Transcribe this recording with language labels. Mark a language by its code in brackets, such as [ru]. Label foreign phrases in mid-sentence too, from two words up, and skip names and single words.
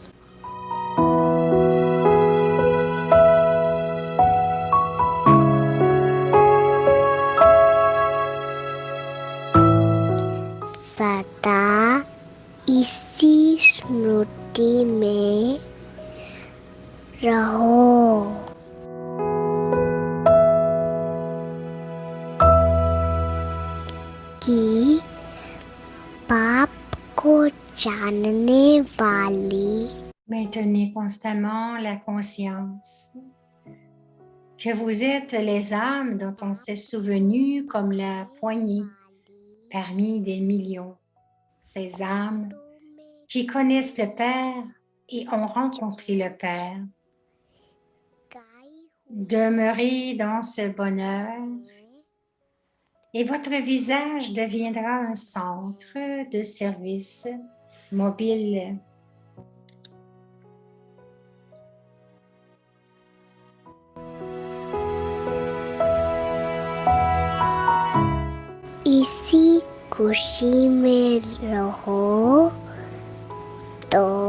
[hi] सदा इसी स्मृति में रहो कि पाप को जानने वाली [fr] Maintenez constamment la conscience que vous êtes les âmes dont on s'est souvenu comme la poignée parmi des millions. Ces âmes qui connaissent le Père et ont rencontré le Père. Demeurez dans ce bonheur et votre visage deviendra un centre de service mobile. [hi] इसी खुशी में रहो तो